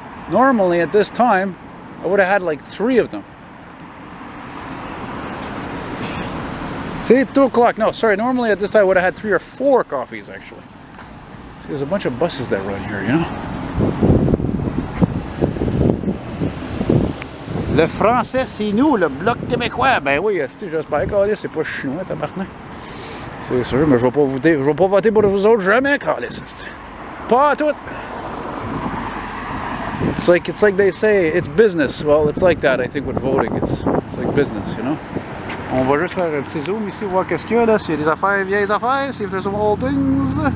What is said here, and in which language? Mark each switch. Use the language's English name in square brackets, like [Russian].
[English] Normally at this time, I would have had like 3 of them. See, 2 o'clock. No, sorry. Normally at this time I would have had 3 or 4 coffees actually. See, there's a bunch of buses that run here, you know. [French] Le français, c'est nous, le bloc québécois. Ben oui, j'espère que c'est pas chinois, tabarnak. C'est sûr, mais je vais pas voter pour vous autres jamais, câlisse. Pas à tout. [English] It's like they say, it's business. Well, it's like that, I think, with voting. It's like business, you know. [French] On va juste faire un petit zoom ici, voir qu'est-ce qu'il y a là, s'il y a des affaires, vieilles affaires, [English] see if there's some old things.